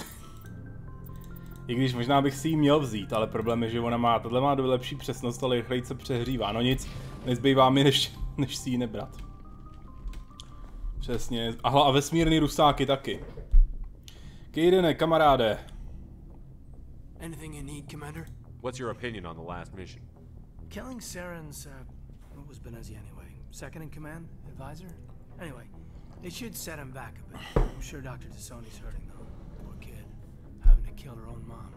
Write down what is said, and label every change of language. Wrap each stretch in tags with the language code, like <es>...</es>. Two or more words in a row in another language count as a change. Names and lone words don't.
<cs>I když možná bych si ji měl vzít, ale problém je, že tohle má lepší přesnost, ale rychleji se přehřívá, no nic, nezbývá mi, než si ji nebrat. Přesně, a vesmírný rusáky taky. Kejdene, kamaráde.</cs> <en>Anything you need, Commander? What's your opinion on the last mission? Killing Saren's, what was Benezi anyway? Second in command? Advisor? Anyway, it should set him back a bit. I'm sure Dr. Tassoni's hurting though. Poor kid. Having to kill her own mom.</en>